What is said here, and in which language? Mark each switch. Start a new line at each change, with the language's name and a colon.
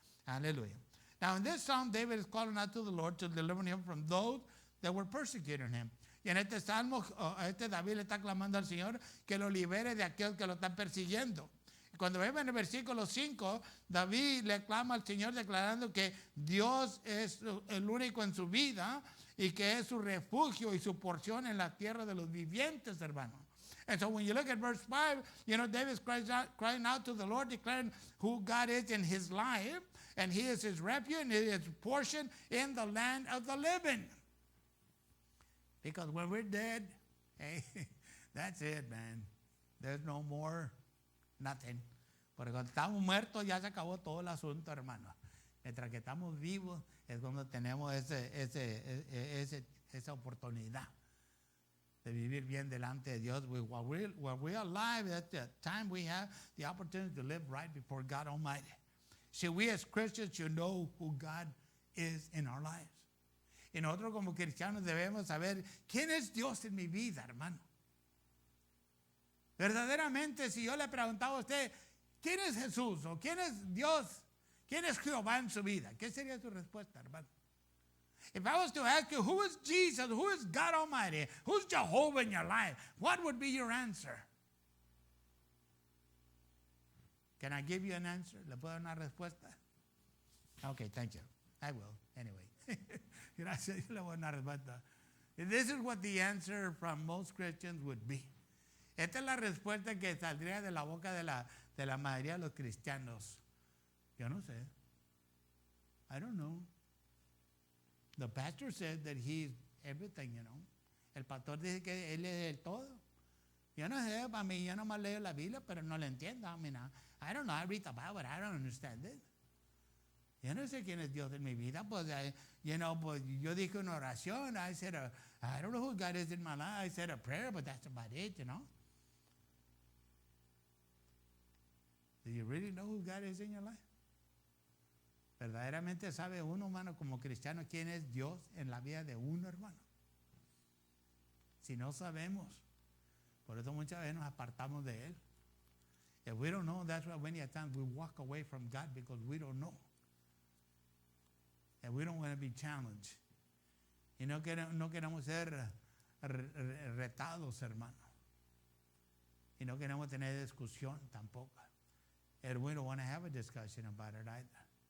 English: Hallelujah. Now in this psalm, David is calling out to the Lord to deliver him from those that were persecuting him.
Spanish: Y en este salmo, David le está clamando al Señor que lo libere de aquel que lo están persiguiendo. Y cuando vemos en el versículo 5, David le clama al Señor declarando que Dios es el único en su vida y que es su refugio y su porción en la tierra de los vivientes, hermano.
English: And so when you look at verse 5, you know, David is crying out to the Lord, declaring who God is in his life, and he is his refuge and his portion in the land of the living. Because when we're dead, hey, that's it, man. There's no more, nothing.
Spanish: Porque cuando estamos muertos ya se acabó todo el asunto, hermano. Mientras que estamos vivos es cuando tenemos esa oportunidad de vivir bien delante de Dios.
English: While we're alive, at the time we have the opportunity to live right before God Almighty. So we as Christians should know who God is in our lives.
Spanish: Y nosotros como cristianos debemos saber quién es Dios en mi vida, hermano. Verdaderamente, si yo le preguntaba a usted, ¿quién es Jesús? ¿O quién es Dios? ¿Quién es Jehová en su vida? ¿Qué sería su respuesta, hermano?
English: If I was to ask you, who is Jesus? Who is God Almighty? Who's Jehovah in your life? What would be your answer? Can I give you an answer?
Spanish: ¿Le puedo dar una respuesta?
English: Okay, thank you. I will, anyway.
Spanish: Gracias, yo le voy a dar una respuesta.
English: This is what the answer from most Christians would be.
Spanish: Esta es la respuesta que saldría de la boca de la mayoría de los cristianos. Yo no sé.
English: I don't know. The pastor said that he's everything, you know.
Spanish: El pastor dice que él es el todo. Yo no sé, para mí, yo nomás leo la Biblia, pero no la entiendo.
English: I mean, I don't know, I read the Bible, but I don't understand it.
Spanish: Yo no sé quién es Dios en mi vida. Pues, pues yo dije una oración.
English: I said, I don't know who God is in my life. I said a prayer, but that's about it, you know. Do you really know who God is in your life?
Spanish: ¿Verdaderamente sabe uno, hermano, como cristiano, quién es Dios en la vida de uno, hermano? Si no sabemos, por eso muchas veces nos apartamos de Él.
English: If we don't know, that's why many times we walk away from God because we don't know. And we don't want to be challenged.
Spanish: Y no queremos ser retados, hermano. Y no queremos tener discusión tampoco.
English: And we don't want to have a discussion about it either.